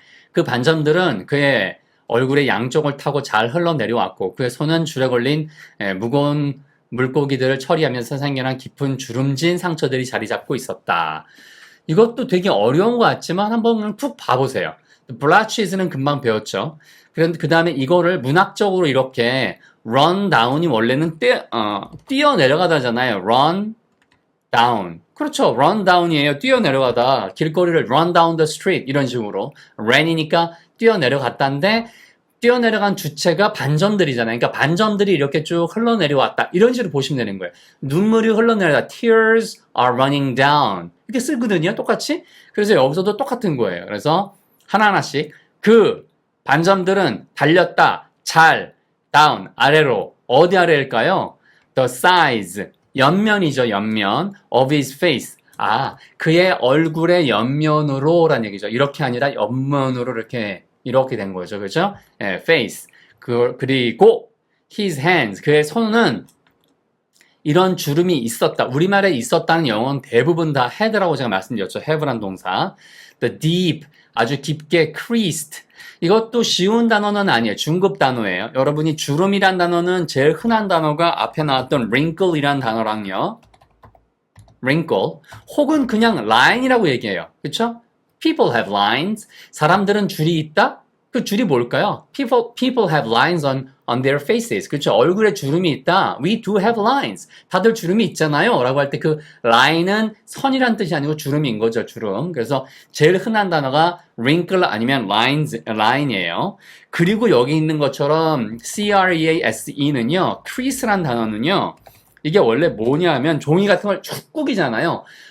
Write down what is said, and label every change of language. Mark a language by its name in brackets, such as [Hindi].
[Korean] 그 반점들은 그의 얼굴의 양쪽을 타고 잘 흘러내려왔고 그의 손은 줄에 걸린 무거운 물고기들을 처리하면서 생겨난 깊은 주름진 상처들이 자리 잡고 있었다. 이것도 되게 어려운 것 같지만 한번 푹 봐보세요. 블라치즈는 금방 배웠죠. 그런데 그 다음에 이거를 문학적으로 이렇게 run down이 원래는 뛰어 내려가다잖아요. [English] run down. [Korean] 그렇죠. [English] run down이에요. [Korean] 뛰어 내려가다. 길거리를 [English] run down the street [Korean] 이런 식으로. ran이니까 뛰어 내려갔다인데 뛰어 내려간 주체가 반점들이잖아요. 그러니까 반점들이 이렇게 쭉 흘러내려왔다. 이런 식으로 보시면 되는 거예요. 눈물이 흘러내려다. [English] Tears are running down. [Korean] 이렇게 쓰거든요. 똑같이. 그래서 여기서도 똑같은 거예요. 그래서 하나하나씩 그 반점들은 달렸다. 잘. [English] down. [Korean] 아래로. 어디 아래일까요? [English] The size. [Korean] 옆면이죠. 옆면. [English] of his face. [Korean] 그의 얼굴의 옆면으로라는 얘기죠. 이렇게 아니라 옆면으로 이렇게 된 거죠. 그죠? face. 그리고 [English] his hands. [Korean] 그의 손은 이런 주름이 있었다. 우리말에 있었다는 영어는 대부분 다 had라고 제가 말씀드렸죠. have란 동사. the deep. 아주 깊게 creased. 이것도 쉬운 단어는 아니에요. 중급 단어예요. 여러분이 주름이란 단어는 제일 흔한 단어가 앞에 나왔던 wrinkle이란 단어랑요. [English] wrinkle. [Korean] 혹은 그냥 line이라고 얘기해요. 그쵸? [English] People have lines. [Korean] 사람들은 줄이 있다? 그 줄이 뭘까요? [English] People have lines on their faces. [Korean] 그렇죠? 얼굴에 주름이 있다. [English] We do have lines. [Korean] 다들 주름이 있잖아요. 라고 할 때 그 line은 선이란 뜻이 아니고 주름인 거죠. 주름. 그래서 제일 흔한 단어가 wrinkle 아니면 line이에요. 그리고 여기 있는 것처럼 crease는요. crease란 단어는요. 이게 원래 뭐냐 하면 종이 같은 걸 쭉 꾸기잖아요.